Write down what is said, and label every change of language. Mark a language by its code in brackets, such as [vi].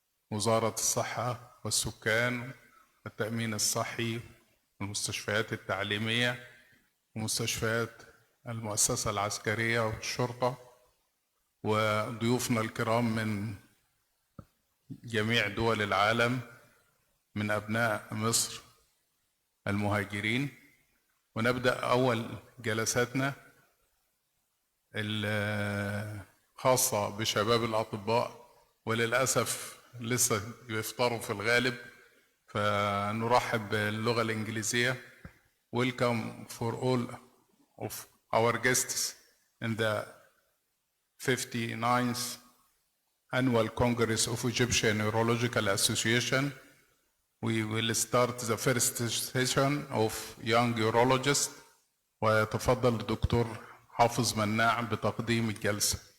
[ar] وزارة الصحة والسكان والتأمين الصحي والمستشفيات التعليمية ومستشفيات المؤسسة العسكرية والشرطة، وضيوفنا الكرام من جميع دول العالم من أبناء مصر المهاجرين. ونبدأ أول جلساتنا الخاصة بشباب الأطباء، وللأسف لسه بيفطروا في الغالب، فنرحب باللغة الإنجليزية. [en] Welcome for all of our guests in the 59th Annual Congress of Egyptian Urological Association. We will start the first session of young urologists. [ar] ويتفضل الدكتور حافظ مناع بتقديم الجلسة.